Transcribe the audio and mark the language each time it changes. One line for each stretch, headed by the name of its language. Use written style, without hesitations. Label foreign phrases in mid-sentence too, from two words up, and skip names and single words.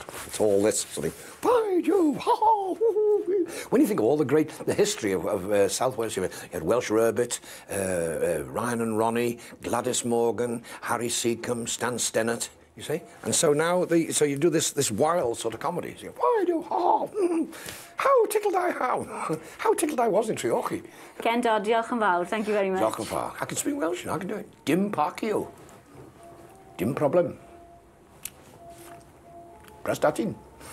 English: It's all this sort of, by Jove, ha, ha, when you think of all the history of South Wales humour, you had Welsh Rarebit, Ryan and Ronnie, Gladys Morgan, Harry Seacombe, Stan Stennett, you see? And so now, so you do this wild sort of comedy. You go, why do, ha, how tickled I, how tickled I was in Treorchy.
Welsh: Ken Dodd, diolch yn fawr,
English: thank you very much.
Welsh: Diolch yn fawr.
English: I can speak Welsh, I can do it.
Welsh: Dim parcio. Dim problem. Prestatyn.